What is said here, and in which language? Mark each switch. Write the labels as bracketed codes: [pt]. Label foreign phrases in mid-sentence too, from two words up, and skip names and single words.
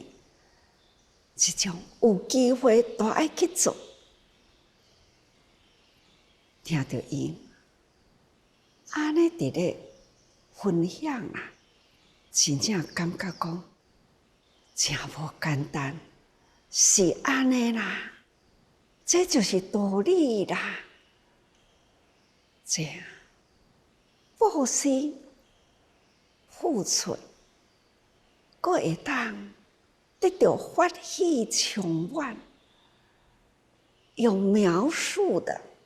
[nan] 即种有机会都爱去做。听到伊安尼伫咧分享啊，真正感觉讲真无简单，是安尼啦，这就是道理啦。这样布施付出，阁会当得到法喜充满，用描述的